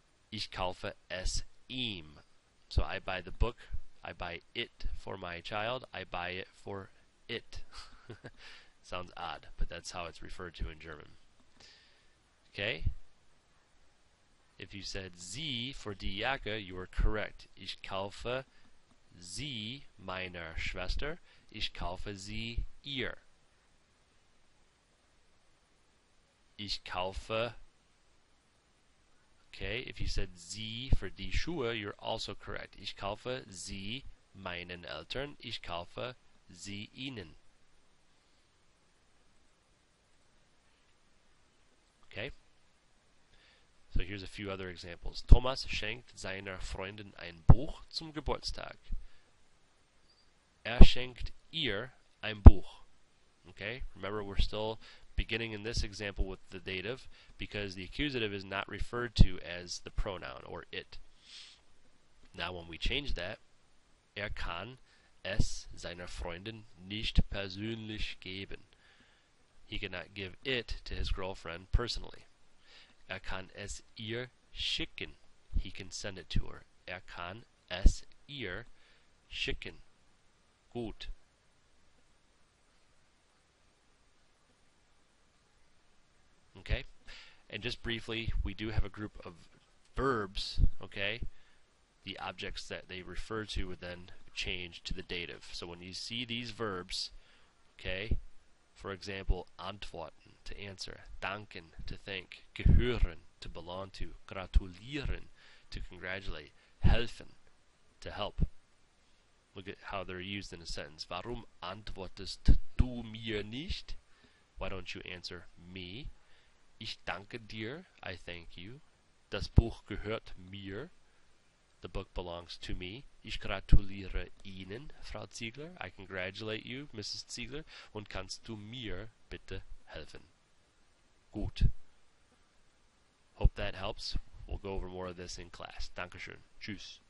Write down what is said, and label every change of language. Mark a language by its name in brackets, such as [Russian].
[German] Ich kaufe es ihm. [English] So I buy the book, I buy it for my child, I buy it for it. Sounds odd, but that's how it's referred to in German. Okay? If you said sie for die Jacke, you were correct. [German] Ich kaufe sie meiner Schwester, ich kaufe sie ihr. Ich kaufe. [English] Okay, if you said sie for die Schuhe, you're also correct. [German] Ich kaufe sie meinen Eltern, ich kaufe sie ihnen. [English] Okay? So here's a few other examples. [German] Thomas schenkt seiner Freundin ein Buch zum Geburtstag. Er schenkt ihr ein Buch. Okay? [English] Remember, we're still beginning in this example with the dative because the accusative is not referred to as the pronoun or it. Now when we change that, [German] kann es seiner Freundin nicht persönlich geben. [English] He cannot give it to his girlfriend personally. [German] Kann es ihr schicken. [English] He can send it to her. [German] Kann es ihr schicken. Gut. [English] Okay? And just briefly, we do have a group of verbs, okay? The objects that they refer to would then change to the dative. So when you see these verbs, okay, for example, antworten, to answer, danken, to thank, gehören, to belong to, gratulieren, to congratulate, helfen, to help. Look at how they're used in a sentence. [German] Warum antwortest du mir nicht? [English] Why don't you answer me? [German] Ich danke dir, [English] I thank you. [German] Das Buch gehört mir. [English] The book belongs to me. [German] Ich gratuliere Ihnen, Frau Ziegler. [English] I congratulate you, Mrs. Ziegler. [German] Und kannst du mir bitte helfen? Gut. [English] Hope that helps. We'll go over more of this in class. [German] Dankeschön. Tschüss.